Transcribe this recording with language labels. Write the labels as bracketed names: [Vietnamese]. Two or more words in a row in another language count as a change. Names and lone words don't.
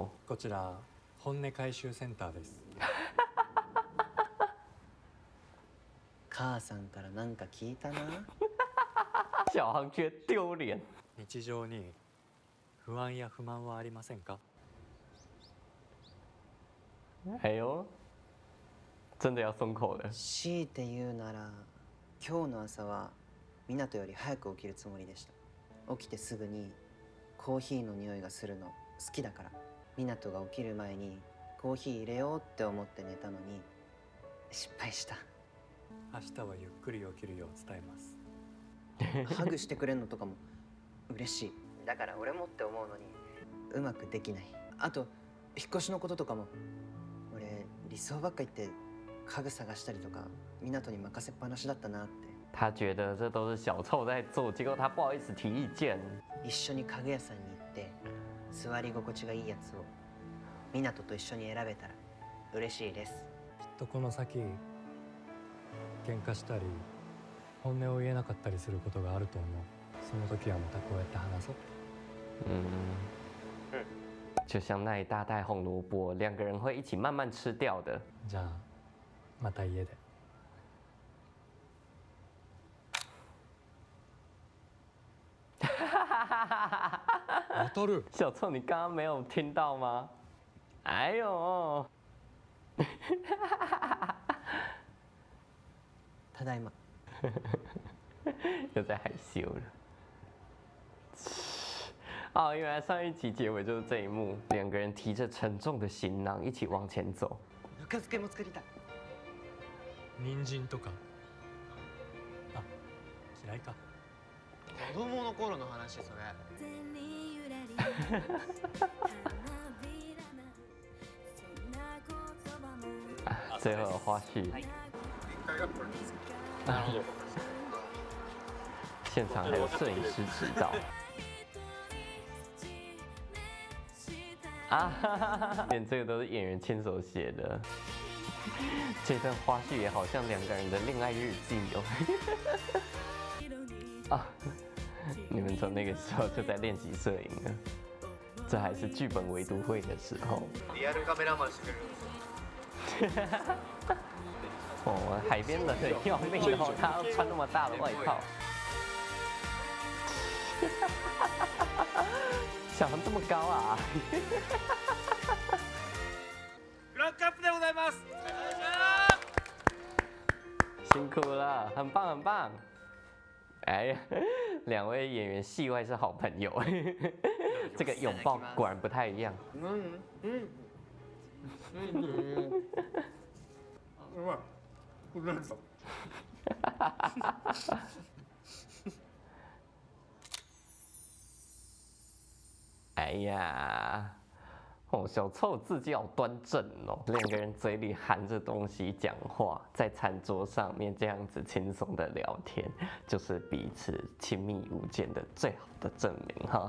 [Japanese] こちら本音回収センターです。母さんからなんか聞いたな。 [Chinese] 小航觉得丢脸。 [Japanese] 日常に不安や不満はありませんか？ [Chinese] 哎呦，真的要松口了。 [Japanese] 強いて言うなら、今日の朝は湊より早く起きるつもりでした。起きてすぐにコーヒーの匂いがするの好きだから、湊が起きる前にコーヒー入れようって思って寝たのに失敗した。明日はゆっくり起きるよう伝えます。ハグしてくれんのとかも嬉しい。だから俺もって思うのにうまくできない。あと引っ越しのこととかも、俺理想ばっか言って家具探したりとか湊に任せっぱなしだったなって。 [Chinese] 他觉得这都是小臭在做，结果他不好意思提意见。 [Japanese] 一緒に家具屋さんに行って座り心地がいいやつを湊と一緒に選べたら嬉しいです。きっとこの先喧嘩したり本音を言えなかったりすることがあると思う。その時はまたこうやって話そう。 [Chinese] 就像那一大袋红萝卜，两个人会一起慢慢吃掉的。 [Japanese] じゃあまた家で。渡る。 [Chinese] 小臭，你刚刚没有听到吗？哎呦！ [Japanese] ただいま。 [Chinese] 又在害羞了。哦，原来上一集结尾就是这一幕，两个人提着沉重的行囊一起往前走。 [Japanese] ぬか漬けも作りたい。人参とか。あ、嫌いか。子供の頃の話それ。 [Chinese] 最后的花絮。 [Japanese] なるほど。 [Chinese] 现场还有摄影师指导。啊，连这个都是演员亲手写的。这段花絮也好像两个人的恋爱日记哦。啊，你们从那个时候就在练习摄影了，这还是剧本围读会的时候。 [Japanese] リアルカメラマンしてくれる。 [Chinese] 哦，海边冷的要命哦，他要穿那么大的外套。小航这么高啊！ [Japanese] クランクアップでございます。 [Chinese] 辛苦了，很棒很棒。哎呀，两位演员戏外是好朋友，这个拥抱果然不太一样。哎呀，哦，小臭自己好端正哦，两个人嘴里含着东西讲话，在餐桌上面这样子轻松的聊天，就是彼此亲密无间的最好的证明哈。